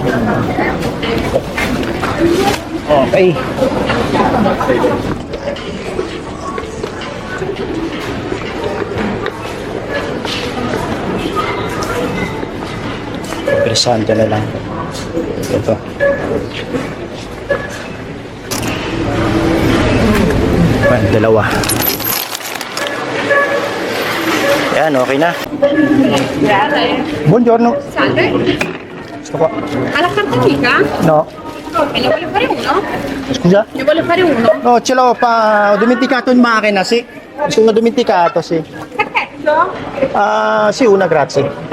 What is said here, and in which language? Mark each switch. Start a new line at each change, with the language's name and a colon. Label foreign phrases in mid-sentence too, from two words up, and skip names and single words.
Filipino: Okay. Presente na lang. Ito. Dalawa. Yan, okay na.
Italian: Buongiorno. Salve. Sto qua. Alla carta amica? No. Me ne vuole fare uno? Scusa? Ne vuole fare uno? No, ce l'ho ho dimenticato in macchina, sì. Mi sono dimenticato, sì. Pacchetto? Sì, una, grazie.